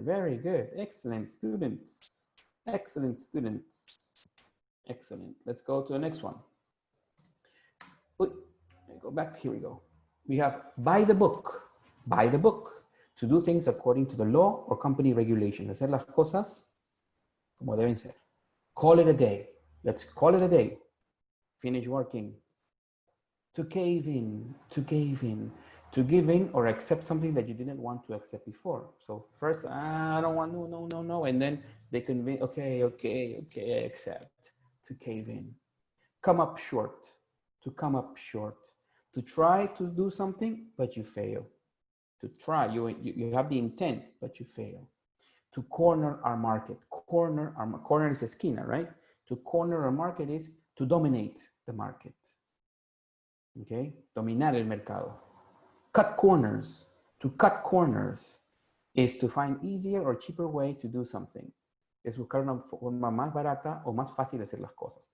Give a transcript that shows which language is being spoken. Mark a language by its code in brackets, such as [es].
[en] Very good. Excellent, students. Excellent, students. Excellent. Let's go to the next one. Wait, go back. Here we go. We have by the book. By the book. To do things according to the law or company regulation. [es] Hacer las cosas como deben ser. [en] Call it a day. Let's call it a day. Finish working. To cave in, to cave in, to give in or accept something that you didn't want to accept before. So first, I don't want, no. And then they convince, okay, I accept. To cave in. Come up short, to come up short. To try to do something, but you fail. To try, you have the intent, but you fail. To corner our market. Corner is esquina, right? To corner our market is to dominate the market. [es] Okay, dominar el mercado. [en] Cut corners. To cut corners is to find easier or cheaper way to do something. [es] Es buscar una forma más barata o más fácil de hacer las cosas.